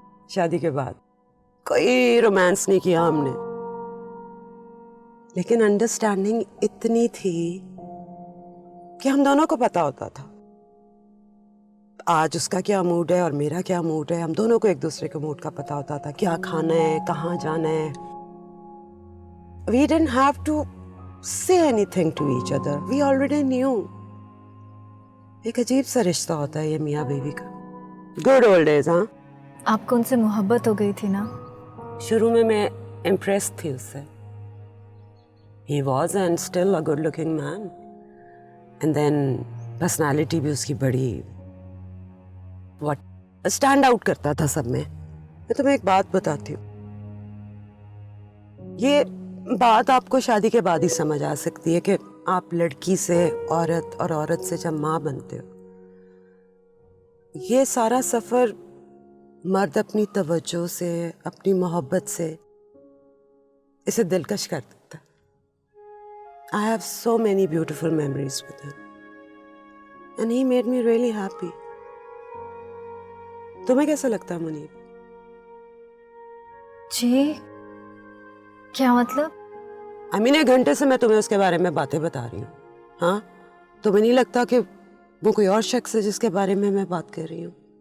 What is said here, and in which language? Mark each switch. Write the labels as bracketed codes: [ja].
[hi] शादी के बाद कोई रोमांस नहीं किया हमने, लेकिन अंडरस्टैंडिंग इतनी थी कि हम दोनों को पता होता था आज उसका क्या मूड है और मेरा क्या मूड है। हम दोनों को एक दूसरे के मूड का पता होता था, क्या खाना है, कहाँ जाना है। [en] We didn't have to say anything to each other. We already knew. [hi] एक अजीब सा रिश्ता होता है ये मियाँ बीवी का। [en] Good old days. हाँ, [hi] आपको उनसे मोहब्बत हो गई थी ना? शुरू में मैं इम्प्रेस थी उससे। [en] He was and still a good looking man. And then [hi] personality भी उसकी बड़ी स्टैंड आउट करता था सब में। मैं तुम्हें एक बात बताती हूँ, ये बात आपको शादी के बाद ही समझ आ सकती है कि आप लड़की से औरत और औरत से जब माँ बनते हो, ये सारा सफर मर्द अपनी तवज्जो से, अपनी मोहब्बत से इसे दिलकश कर देता। [en] I have so many beautiful memories with him. And he made me really happy. [hi] तुम्हें कैसा लगता है मुनीब? जी क्या मतलब? [en] I mean, [hi] 1 घंटे से मैं तुम्हें उसके बारे में बातें बता रही हूँ। हाँ, तुम्हें नहीं लगता कि वो कोई और शख्स है जिसके बारे में मैं बात कर रही हूँ?